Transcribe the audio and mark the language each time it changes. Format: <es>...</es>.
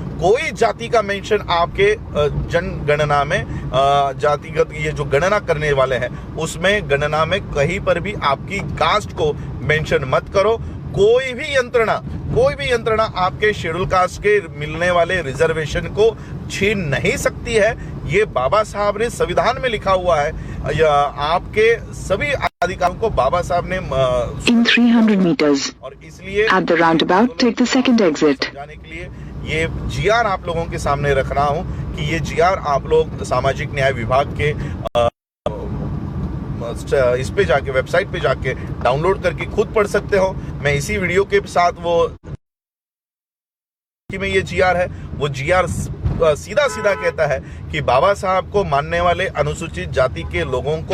<hi>कोई जाति का मेंशन आपके जनगणना में, जातिगत ये जो गणना करने वाले हैं उसमें गणना में कहीं पर भी आपकी कास्ट को मेंशन मत करो। कोई भी यंत्रणा आपके शेड्यूल कास्ट के मिलने वाले रिजर्वेशन को छीन नहीं सकती है। ये बाबा साहब ने संविधान में लिखा हुआ है। आपके सभी अधिकारों को बाबा साहब ने</hi> <en>In 300 meters,</en> <hi>और इसलिए</hi> <en>at the roundabout, take the second exit.</en> <hi>जाने के लिए ये जीआर आप लोगों के सामने रख रहा हूं कि ये जीआर आप लोग सामाजिक न्याय विभाग के इस पे जाके, वेबसाइट पे जाके डाउनलोड करके खुद पढ़ सकते हो। मैं इसी वीडियो के साथ वो में ये जीआर है, वो जीआर सीधा सीधा कहता है कि बाबा साहब को मानने वाले अनुसूचित जाति के लोगों को</hi>